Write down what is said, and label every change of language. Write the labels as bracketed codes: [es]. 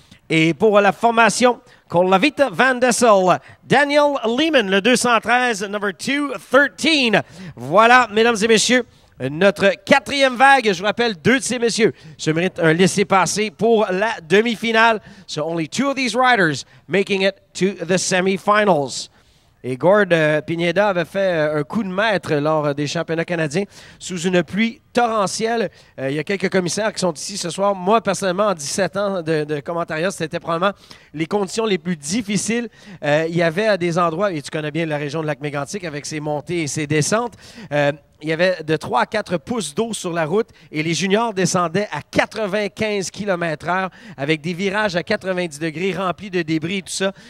[fr] Et pour la formation, Colavita Van Dessel, Daniel Lehman, le 213, [en] number 213. [fr] Voilà, mesdames et messieurs, notre 4e vague. Je vous rappelle, 2 de ces messieurs se méritent un laissez-passer pour la demi-finale. [en] So only 2 of these riders making it to the semi-finals. [fr] Et Gord Pineda avait fait un coup de maître lors des championnats canadiens sous une pluie torrentielle. Il y a quelques commissaires qui sont ici ce soir. Moi, personnellement, en 17 ans de commentariat, c'était probablement les conditions les plus difficiles. Il y avait à des endroits, et tu connais bien la région de Lac-Mégantic avec ses montées et ses descentes, il y avait de 3 à 4 pouces d'eau sur la route et les juniors descendaient à 95 km/h avec des virages à 90 degrés remplis de débris et tout ça.